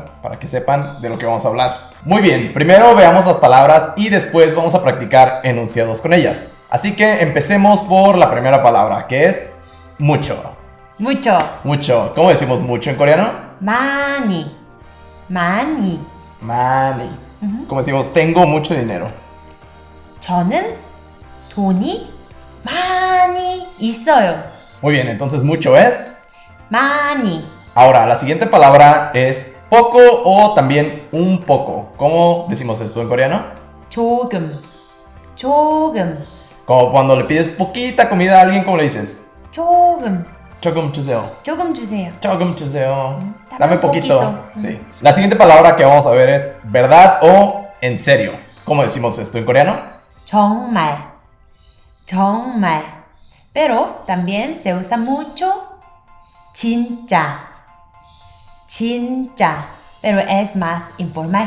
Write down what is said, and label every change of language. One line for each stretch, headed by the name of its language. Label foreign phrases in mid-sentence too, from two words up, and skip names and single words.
Spanish: Para que sepan de lo que vamos a hablar. Muy bien, primero veamos las palabras y después vamos a practicar enunciados con ellas. Así que empecemos por la primera palabra, que es mucho. Mucho. Mucho. ¿Cómo decimos mucho en coreano?
Korean: 많이. 많이.
Spanish: Money. ¿Cómo decimos tengo mucho dinero?
Korean: 저는 돈이 많이 있어요.
Spanish: Muy bien, entonces mucho es.
Korean: 많이.
Spanish: Ahora, la siguiente palabra es poco o también un poco. ¿Cómo decimos esto en coreano?
Korean: 조금. 조금.
Spanish: Como cuando le pides poquita comida a alguien, ¿cómo le dices?
Korean: 조금. 조금 주세요. 조금 주세요. 조금 주세요.
Spanish: Dame Dame un poquito. poquito. Sí. La siguiente palabra que vamos a ver es verdad o en serio. ¿Cómo decimos esto en coreano? 정말. 정말. Pero también se usa mucho 진짜. 진짜. Pero es más informal.